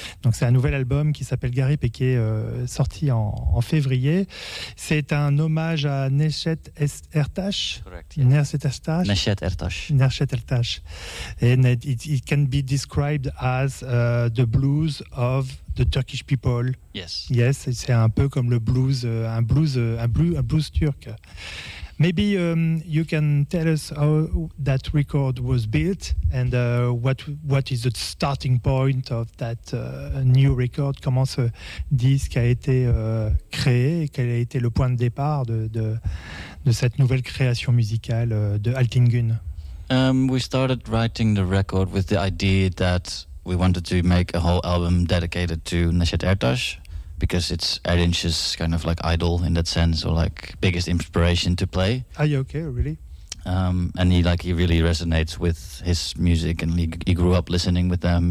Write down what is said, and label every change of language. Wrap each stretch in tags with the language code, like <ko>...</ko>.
<fr>Donc c'est un nouvel album qui s'appelle Garip et qui est sorti en février. C'est un hommage à Neshet Ertash.</fr> <en>Correct. Yeah. Neshet Ertash. Neshet Ertash. And it can be described as the blues of the Turkish people. Yes.</en> <fr>Yes, c'est un peu comme le blues, un blues turc.</fr> <en>Maybe you can tell us how that record was built and what is the starting point of that new record.</en> <fr>Comment ce disque a été créé et quel a été le point de départ de cette nouvelle création musicale de Altingun?</fr> <en>We started writing the record with the idea that we wanted to make a whole album dedicated to Neshet Ertaş, because it's Erdinç's kind of like idol in that sense, or like biggest inspiration to play. Are you okay, really? And he really resonates with his music, and he grew up listening with them.</en>